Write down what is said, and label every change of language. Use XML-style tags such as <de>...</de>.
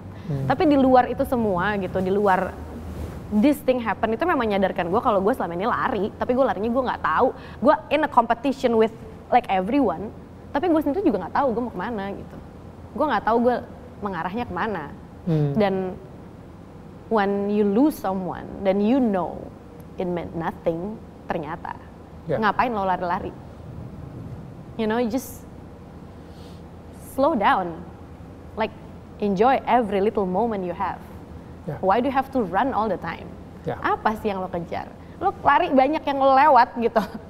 <id>Tapi di luar itu semua gitu, di luar</id> <en>this thing happen</en> <id>itu memang menyadarkan gue kalau gue selama ini lari, tapi gue larinya gue nggak tahu. Gue</id> <en>in a competition with like everyone,</en> <id>tapi gue sendiri juga nggak tahu gue mau kemana gitu. Gue nggak tahu gue mengarahnya kemana.</id> <en>Dan when you lose someone, then you know it meant nothing</en> <id>ternyata. Ngapain lo lari-lari?</id> <en>You know, just slow down, like enjoy every little moment you have. Why do you have to run all the time?</en> <id>Apa sih yang lo kejar? Lo lari banyak yang lo lewat gitu.</id>